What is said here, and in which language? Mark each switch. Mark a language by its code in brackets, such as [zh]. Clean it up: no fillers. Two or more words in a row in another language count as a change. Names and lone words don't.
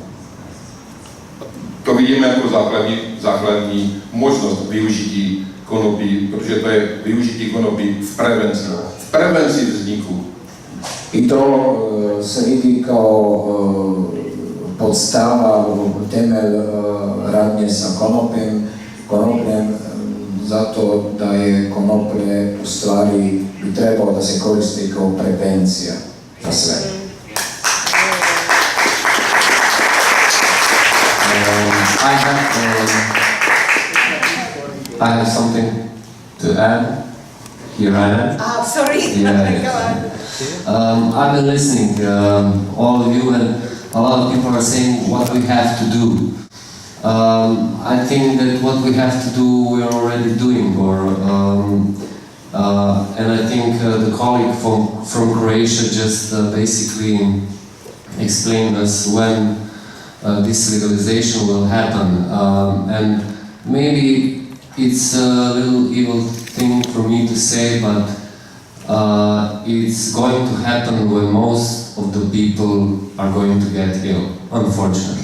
[cs] To vidíme jako základní možnost využití konopí, protože to je využití konopí v prevenci vzniku. [sr] I to se vidí kao podstava, temelj radnje sa konopljem, zato da je konoplje u stvari bi trebalo da se koristi kao prevencija za sve. [en] I have something to add. Here I am. Ah, sorry. Yeah. Go on. I've been listening, all of you, and a lot of people are saying what we have to do. I think that what we have to do, we are already doing, and I think the colleague from Croatia just basically explained us when this legalization will happen, and maybe it's a little evil thing for me to say, but it's going to happen when most of the people are going to get ill, unfortunately.